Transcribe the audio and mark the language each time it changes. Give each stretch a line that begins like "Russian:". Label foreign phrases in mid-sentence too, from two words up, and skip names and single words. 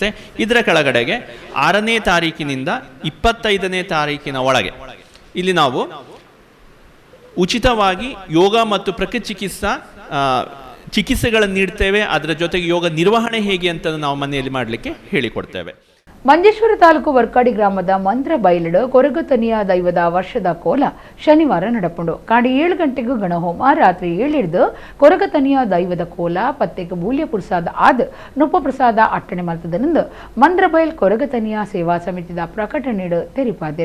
Kannada: ಇದರ ಕೆಳಗಡೆಗೆ 6ನೇ ತಾರೀಕಿನಿಂದ 25ನೇ ತಾರೀಕಿನ ಒಳಗೆ ಇಲ್ಲಿ ನಾವು ಉಚಿತವಾಗಿ ಯೋಗ ಮತ್ತು ಪ್ರಕೃತಿ ಚಿಕಿತ್ಸೆಗಳನ್ನು ನೀಡ್ತೇವೆ. ಅದರ ಜೊತೆಗೆ ಯೋಗ ನಿರ್ವಹಣೆ ಹೇಗೆ ಅಂತ ನಾವು ಮನೆಯಲ್ಲಿ ಮಾಡಲಿಕ್ಕೆ ಹೇಳಿಕೊಡ್ತೇವೆ.
Tulu: ಮಂಜೇಶ್ವರ ತಾಲೂಕು ವರ್ಕಾಡಿ ಗ್ರಾಮದ ಮಂತ್ರ ಬೈಲಡು ಕೊರಗತನಿಯ ದೈವದ ವರ್ಷದ ಕೋಲ ಶನಿವಾರ ನಡಪುಂಡು. ಕಾಡಿ 7 ಗಂಟೆಗೂ ಗಣಹೋಮ, ರಾತ್ರಿ 7 ಹಿಡಿದು ಕೊರಗತನಿಯ ದೈವದ ಕೋಲ ಪತ್ತೆಗೆ ಮೂಲ್ಯ ಪ್ರಸಾದ ಆದ ನುಪ್ಪ ಪ್ರಸಾದ ಅಟ್ಟಣೆ ಮಲ್ತದನೆಂದು ಮಂದ್ರಬೈಲ್ ಕೊರಗತನಿಯ ಸೇವಾ ಸಮಿತಿದ ಪ್ರಕಟಣೆ ತೆರಿಪಾದರು.